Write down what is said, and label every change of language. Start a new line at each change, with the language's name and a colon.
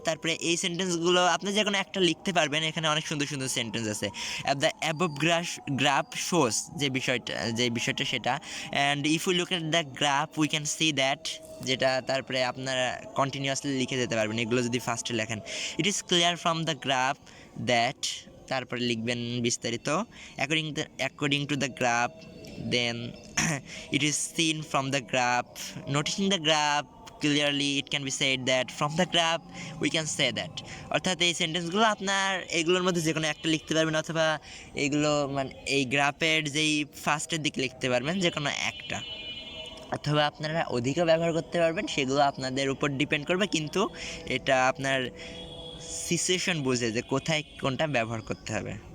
Bangla: তারপরে এই সেন্টেন্সগুলো আপনি যে কোনো একটা লিখতে পারবেন, এখানে অনেক সুন্দর সুন্দর সেন্টেন্স আছে।
English: the above graph shows,
Bangla: যে বিষয়টা সেটা।
English: and if you look at the graph we can see that,
Bangla: যেটা তারপরে আপনারা কন্টিনিউয়াসলি লিখে যেতে পারবেন এগুলো যদি ফার্স্টে লেখেন।
English: it is clear from the graph that,
Bangla: তারপরে লিখবেন বিস্তারিত,
English: According to the graph, then it is seen from the graph, noticing the graph clearly it can be said that from the graph we can say that।
Bangla: অর্থাৎ এই সেন্টেন্সগুলো আপনার এগুলোর মধ্যে যে কোনো একটা লিখতে পারবেন, অথবা এগুলো মানে এই গ্রাফের যেই ফার্স্টের দিকে লিখতে পারবেন যে কোনো একটা, অথবা আপনারা অধিকও ব্যবহার করতে পারবেন, সেগুলো আপনাদের উপর ডিপেন্ড করবে। কিন্তু এটা আপনার সিচুয়েশন বুঝে যে কোথায় কোনটা ব্যবহার করতে হবে।